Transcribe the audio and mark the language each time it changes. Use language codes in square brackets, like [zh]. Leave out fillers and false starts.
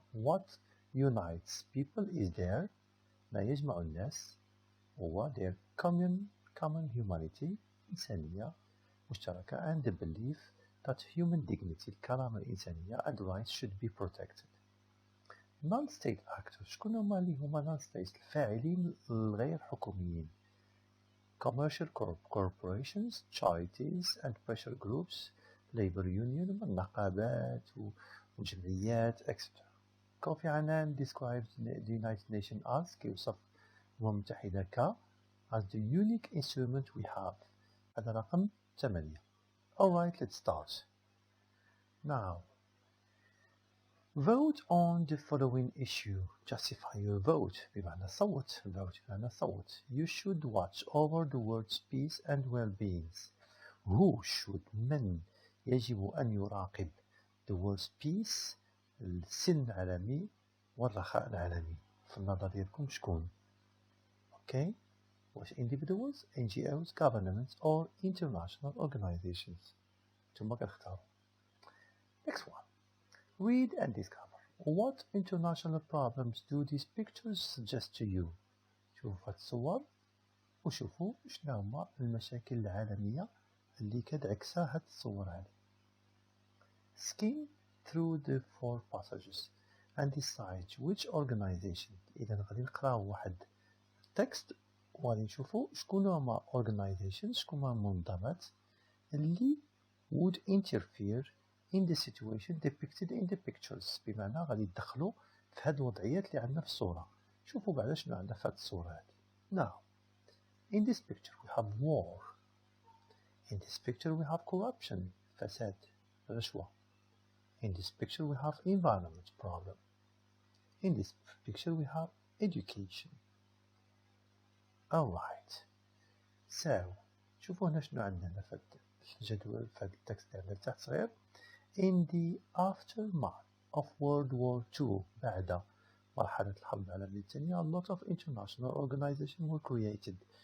[en] What unites people is there, [ar] ما يجمع الناس هو [en] their common humanity, [ar] إنسانية مشتركة, [en] and the belief that human dignity, [ar] الكرامة الإنسانية, [en] and rights should be protected. Non-state actors, [ar] شكون هما اللي هما non-state؟ الفاعلين الغير حكوميين. [en] Commercial corporations, charities and pressure groups, labor union, [ar] النقابات وجمعيات, [en] etc. Kofi Annan describes the United Nations as [ar] كيوصف الأمم المتحدة ك [en] as the unique instrument we have. [ar] هذا رقم 8. [en] Alright, let's start. Now, vote on the following issue. Justify your vote. [ar] بمعنى صوت. Vote بمعنى صوت. [en] You should watch over the world's peace and well-being. Who should, [ar] من يجب أن يراقب [en] the world's peace, [ar] السلم العالمي والرخاء العالمي. في النظر ديالكم شكون؟ Okay. [en] Was individuals, NGOs, governments or international organizations. [ar] نتوما كتختاروا. [en] Next one. Read and discover. What international problems do these pictures suggest to you? [ar] شوفوا هاد الصور وشوفوا شنو هما المشاكل العالمية اللي كتعكسها هاد الصور هادي. [en] Skim through the four passages and decide which organization. [ar] إذا غادي نقراو واحد text وغادي نشوفوا شكون هما organizations، شكون هما المنظمات اللي [en] would interfere in the situation depicted in the pictures. [ar] بمعنى غادي يدخلوا في هاد الوضعيات اللي عندنا في الصورة. شوفوا بعدا شنو عندنا في هاد الصورة هادي. [en] Now, in this picture we have war. In this picture we have corruption, [ar] فساد، رشوة. [en] In this picture we have environment problem. In this picture we have education. Alright. [ar] So, شوفوا هنا شنو عندنا في الجدول في التكست اللي عندنا تحت صغير. [en] In the aftermath of World War II, [ar] بعد مرحلة الحرب العالمية الثانية, [en] a lot of international organizations were created.